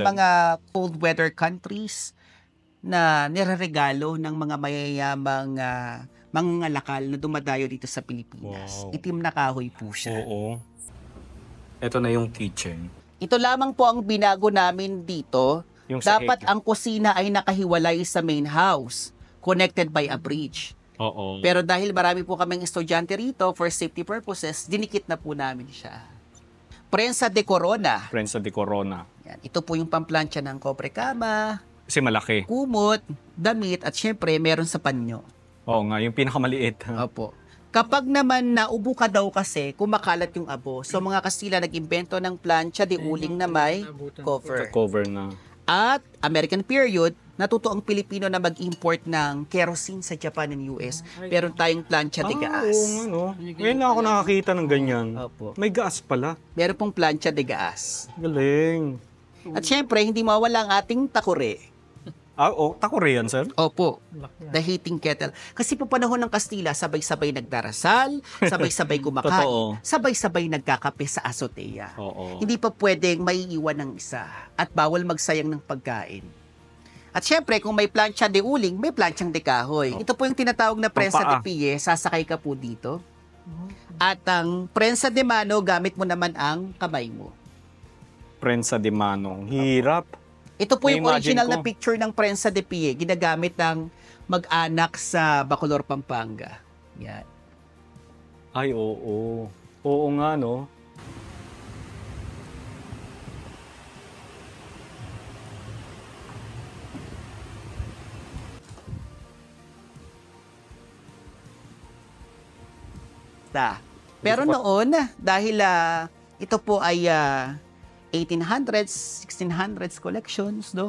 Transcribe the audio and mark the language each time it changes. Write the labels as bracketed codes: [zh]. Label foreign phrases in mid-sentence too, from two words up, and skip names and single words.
[tl] mga [en] cold weather countries [tl] na nireregalo ng mga mayayamang mga lakal na dumadayo dito sa Pilipinas. Wow. Itim na kahoy po siya. Oo. Ito na yung kitchen. Ito lamang po ang binago namin dito. Yung sa Dapat ang kusina ay nakahiwalay sa main house, [en] connected by a bridge. [tl] Oo. Pero dahil marami po kaming estudyante rito, [en] for safety purposes, [tl] dinikit na po namin siya. [es] Prensa de Corona. Prensa de Corona. [tl] Yan. Ito po yung pamplansya ng kopre kama, Kasi malaki. kumot, damit, at syempre meron sa panyo. Oo nga, yung pinakamaliit. Opo. Kapag naman naubo ka daw kasi, kumakalat yung abo. So mga Kastila nag-imbento ng [es] plancha de [tl] uling na may cover. Cover na. At American period, natuto ang Pilipino na mag-import ng kerosene sa Japan and US. Meron tayong [es] plancha de [tl] Oo, gas. ano. Ngayon lang ako nakakita ng ganyan. Opo. May gas pala. Meron pong [es] plancha de gas. [tl] Galing. At syempre, hindi mawala ang ating takure. Takore yan, sir? Opo. [en] The heating kettle. [tl] Kasi po panahon ng Kastila, sabay-sabay nagdarasal, sabay-sabay kumakain, Totoo. sabay-sabay nagkakape sa azotea. Oo. Hindi pa pwedeng maiiwan ng isa at bawal magsayang ng pagkain. At syempre, kung may [es] plancha de [tl] uling, may [es] planchang de [tl] kahoy. Ito po yung tinatawag na [es] prensa de [tl] Paa. pie, sasakay ka po dito. At ang [es] prensa de mano, [tl] gamit mo naman ang kamay mo. [es] Prensa de Manong. Hirap. [tl] Ito po yung Na-imagine original ko. na picture ng [es] prensa de pie, [tl] ginagamit ng mag-anak sa Bacolor, Pampanga. Yan. Ay, oo. Oo nga, no? Pero noon, dahil ito po ay 1800s, 1600s collections, no?